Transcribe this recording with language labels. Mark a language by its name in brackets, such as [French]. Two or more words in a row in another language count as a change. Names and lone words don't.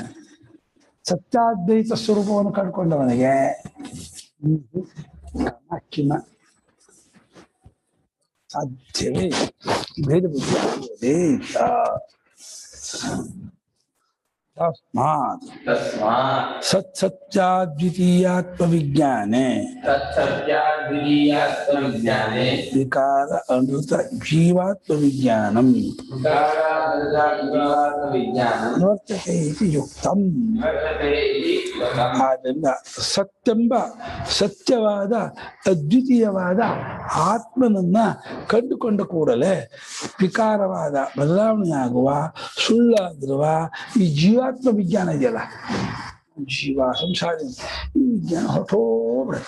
[Kannada] ಸತ್ಯಾದ್ವೈತ ಸ್ವರೂಪವನ್ನು ಕಂಡುಕೊಂಡವನಿಗೆ ಕಿಮ ಸಾಧ್ಯವೇ ಭೇದ ಬುದ್ಧಿ ಆಗುವುದೇ ಇಲ್ಲ. [Sanskrit] ತಸ್ಮಾತ್ ಸತ್ಸತ್ಯಾದ್ವಿತೀಯಾತ್ಮ ವಿಜ್ಞಾನೆ ವಿಕಾರ ಅನೃತ ಜೀವಾತ್ಮ ವಿಜ್ಞಾನಂ ವರ್ತತೆ ಇತಿ ಯುಕ್ತಂ. [Kannada] ಆದ್ದರಿಂದ ಸತ್ಯಂಬ ಸತ್ಯವಾದ ಅದ್ವಿತೀಯವಾದ ಆತ್ಮನನ್ನ ಕಂಡುಕೊಂಡ ಕೂಡಲೇ ವಿಕಾರವಾದ ಬದಲಾವಣೆಯಾಗುವ ಸುಳ್ಳಾಗಿರುವ ಈ ಜೀವಾತ್ಮ ವಿಜ್ಞಾನ ಇದೆಯಲ್ಲ, ಜೀವ ಸಂಸಾರ, ಈ ವಿಜ್ಞಾನ ಹೊರಟೋಗ್ಬಿಡುತ್ತೆ.